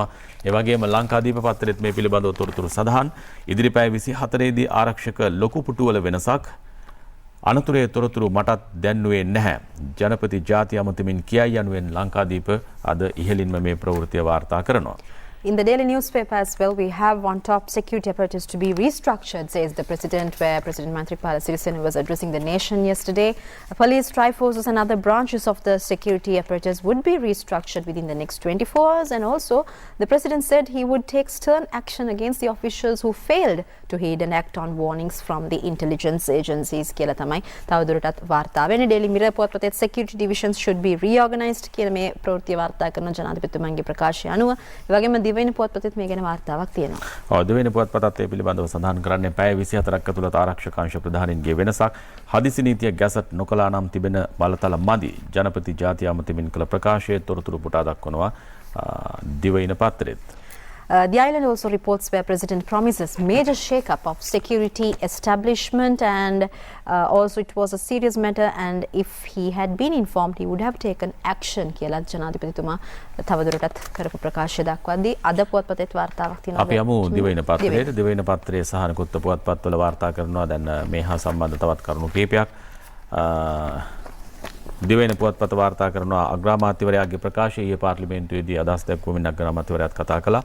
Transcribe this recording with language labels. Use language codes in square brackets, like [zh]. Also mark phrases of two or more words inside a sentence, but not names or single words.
[si] ඒ වගේම ලංකාදීප පත්තරෙත් මේ පිළිබඳව තොරතුරු සඳහන්. ඉදිරි පැය 24 දී ආරක්ෂක ලොකු පුටුවල වෙනසක් අනතුරේ තොරතුරු මටත් දැන්නුවේ නැහැ. ජනපති ජාති අමතමින් කියයි යනුවෙන් ලංකාදීප අද ඉහළින්ම මේ ප්‍රවෘත්තිය වාර්තා කරනවා. [en] In the daily newspaper as well, we have one top security apparatus to be restructured, says the president, where President Maithripala Sirisena was addressing the nation yesterday. Police, triforces and other branches of the security apparatus would be restructured within the next 24 hours. And also, the president said he would take stern action against the officials who failed to heed and act on warnings from the intelligence agencies. [si] කියලා තමයි තවදුරටත් වාර්තා වෙන්නේ. Daily Mirror පුවත්පතේ [en] security divisions should be reorganized [si] කියන මේ ප්‍රවෘත්තිය වාර්තා කරන ජනාධිපතිතුමන්ගේ ප්‍රකාශය අනුව. ඒ වගේම දිවයින පුවත්පතෙත් මේ ගැන වාර්තාවක් තියෙනවා. ඔව් දිවයින පුවත්පතත් ඒ පිළිබඳව සඳහන් කරන්නේ පැය 24ක් ඇතුළත ආරක්ෂක අංශ ප්‍රධානීන්ගේ වෙනසක් හදිසි නීතිය ගැසට් නොකළා නම් තිබෙන බලතල මදි ජනපති ජාතිය අමතමින් කළ ප්‍රකාශයේ තොරතුරු පුටා දක්වනවා දිවයින පත්‍රෙත්. [en] The island also reports where President promises major shake-up of security establishment and also it was a serious matter and if he had been informed he would have taken action [si] කියලා ජනාධිපතිතුමා තවදුරටත් කරපු ප්‍රකාශය දක්වද්දී අද පුවත්පතේ වාර්තාවක් තියෙනවා. අපි යමු දිවයින පත්‍රයේ දිවයින පත්‍රයේ සහ නිකුත් පුවත්පත්වල වාර්තා කරනවා දැන් මේ හා සම්බන්ධ තවත් කරුණු කිහිපයක්. දිවයින පුවත්පත වාර්තා කරනවා අග්‍රාමාත්‍යවරයාගේ ප්‍රකාශය ඊයේ පාර්ලිමේන්තුවේදී අදහස් දැක්වමින් අග්‍රාමාත්‍යවරයාත් කතා කළා.